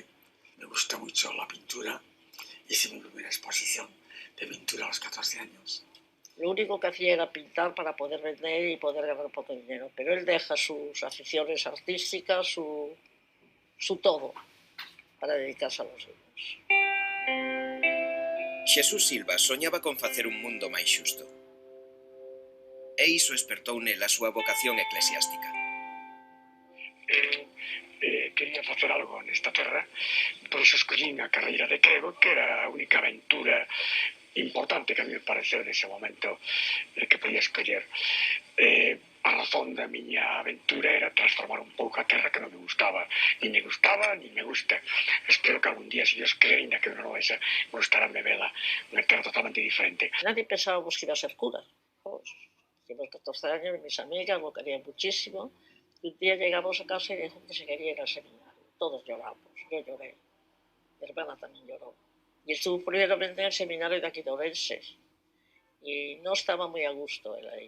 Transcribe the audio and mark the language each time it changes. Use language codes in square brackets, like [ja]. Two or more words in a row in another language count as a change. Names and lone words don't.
[es] Me gusta mucho la pintura. Hice mi primera exposición de pintura a los 14 años. Lo único que hacía era pintar para poder vender y poder ganar un poco de dinero. Pero él deja sus aficiones artísticas, su todo, para dedicarse a los niños. [gl] Xesús Silva soñaba con facer un mundo máis xusto. E iso espertou nela a súa vocación eclesiástica. Quería facer algo nesta terra, por iso escollín a carreira de crego, que era a única aventura importante que a mí me pareceu nese momento que podía escoller. A razón da miña aventura era transformar un pouco a terra que non me gustaba, ni me gusta. Espero que algún día, se Dios cree, ainda que non vais a gustarme vela, unha terra totalmente diferente. [es] Nadie pensábamos que iba a ser cura. Teníamos 14 años, mis amigas lo querían muchísimo. Y un día llegamos a casa y dijo que se quería ir al seminario. Todos lloramos, yo lloré. Mi hermana también lloró. Y estuvo primeramente en el seminario de aquí de Ourense. Y no estaba muy a gusto él ahí.